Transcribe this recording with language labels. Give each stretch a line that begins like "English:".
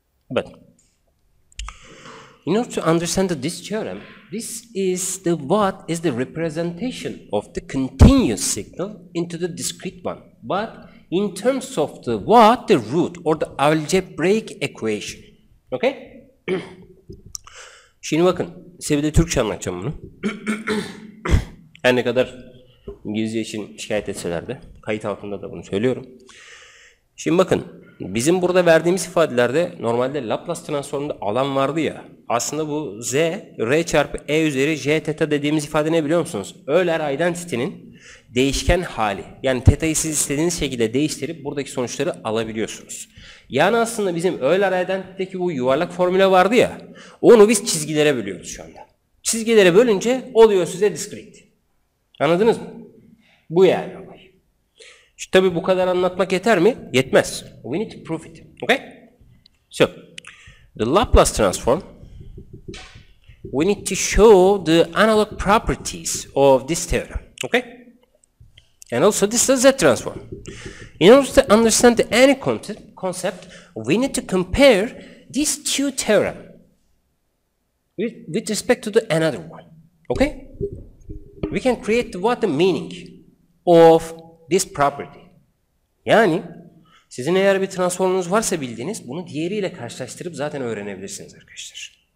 English: But in order to understand this theorem, this is the what is the representation of the continuous signal into the discrete one. But in terms of the what? The root or the algebraic equation. Okay?
Turkish: Şimdi bakın, size bir de Türkçe anlatacağım bunu. Her ne kadar İngilizce için şikayet etseler de, kayıt altında da bunu söylüyorum. Şimdi bakın, bizim burada verdiğimiz ifadelerde normalde Laplace transformunda alan vardı ya, aslında bu z, r çarpı e üzeri j theta dediğimiz ifade ne biliyor musunuz? Euler identity'nin değişken hali. Yani teta'yı siz istediğiniz şekilde değiştirip buradaki sonuçları alabiliyorsunuz. Yani aslında bizim Euler identity'deki bu yuvarlak formüle vardı ya, onu biz çizgilere bölüyoruz şu anda. Çizgilere bölünce oluyor size discrete. Anladınız mı? Bu yani. İşte tabi bu kadar anlatmak yeter mi? Yetmez.
English: We need to prove it. Okay? So, the Laplace transform, we need to show the analog properties of this theorem. Okay? And also this is Z transform. In order to understand any concept, we need to compare these two theorems. with respect to the another one. Okay? We can create what the meaning of this property.
Turkish: Yani sizin eğer bir transformunuz varsa bildiğiniz, bunu diğeriyle karşılaştırıp zaten öğrenebilirsiniz arkadaşlar.